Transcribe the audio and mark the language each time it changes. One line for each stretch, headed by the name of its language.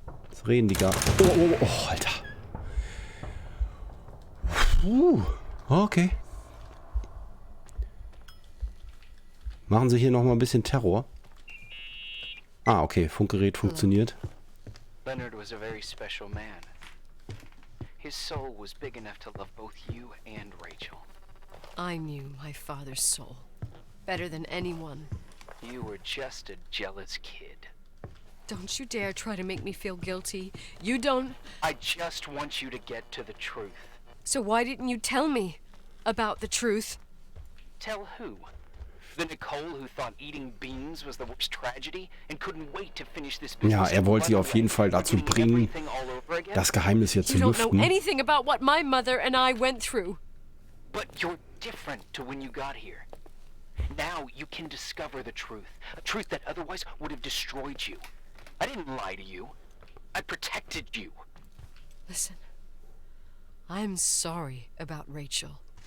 German: Jetzt reden die gar... Oh, Alter. Okay. Machen Sie hier nochmal ein bisschen Terror. Ah, okay. Funkgerät funktioniert.
English: Leonard was a very special man. His soul was big enough to love both you and Rachel. I knew my father's soul better than anyone. You were just a jealous kid. Don't you dare try to make me feel guilty. You don't... I just want you to get to the truth. So why didn't you tell me about the truth? Tell who? The Nicole who thought eating beans was the worst tragedy and couldn't wait to finish this business.
German: Ja, wollte sie auf jeden Fall dazu bringen, das Geheimnis hier zu
English: You don't know
German: lüften.
English: anything about what my mother and I went through. But you're different to when you got here. Now you can discover the truth. A truth that otherwise would have destroyed you. I didn't lie to you. I protected you. Listen, I'm sorry about Rachel.